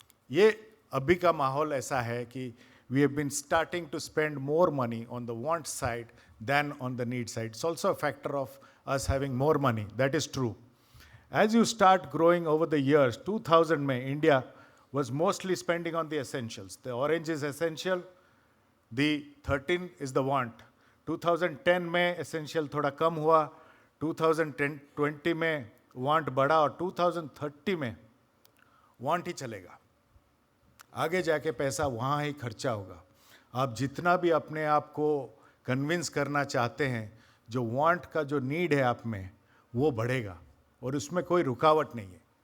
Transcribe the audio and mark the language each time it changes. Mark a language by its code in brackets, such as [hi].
[hi] ये अभी का माहौल ऐसा है कि [en] We have been starting to spend more money on the want side than on the need side. It's also a factor of us having more money, that is true. As you start growing over the years, 2000 में India was mostly spending on the essentials. The orange is essential, the 13 is the want. [hi] 2010 में essential थोड़ा कम हुआ, 2020 में want बढ़ा और 2030 में want ही चलेगा. आगे जाके पैसा वहाँ ही खर्चा होगा. आप जितना भी अपने आप को कन्विंस करना चाहते हैं, जो want का जो नीड है आप में वो बढ़ेगा और उसमें कोई रुकावट नहीं है.